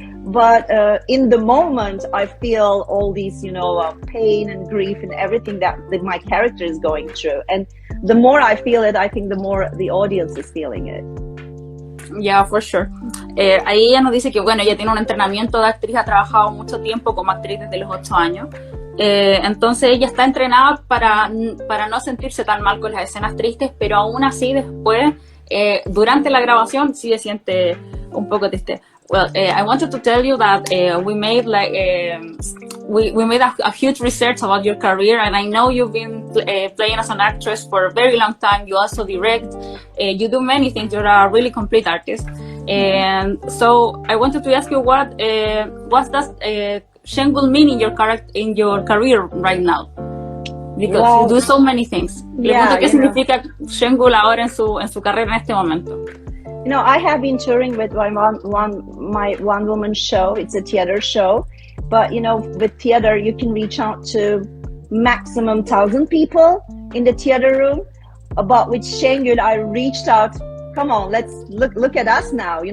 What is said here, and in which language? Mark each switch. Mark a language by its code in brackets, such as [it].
[en] But in the moment, I feel all these, pain and grief and everything that my character is going through. And the more I feel it, I think the more the audience is feeling it. Yeah, for sure. [es] Ahí ella nos dice que, bueno, ella tiene un entrenamiento de actriz, ha trabajado mucho tiempo como actriz desde los 8 años. Entonces ella está entrenada para no sentirse tan mal con las escenas tristes, pero aún así después, durante la grabación, sí se siente un poco triste. [en] Well, I wanted to tell you that we made we made a huge research about your career, and I know you've been playing as an actress for a very long time. You also direct, you do many things. You're a really complete artist, and so I wanted to ask you what does Shengul mean in your career right now? Because you do so many things. [es] Le pregunto qué significa Shengul ahora en su carrera en este momento. [en] I have been touring with my one woman show. It's a theater show, but with theater you can reach out to maximum 1,000 people in the theater room. But with Shengul, I reached out. Come on, let's look at us now.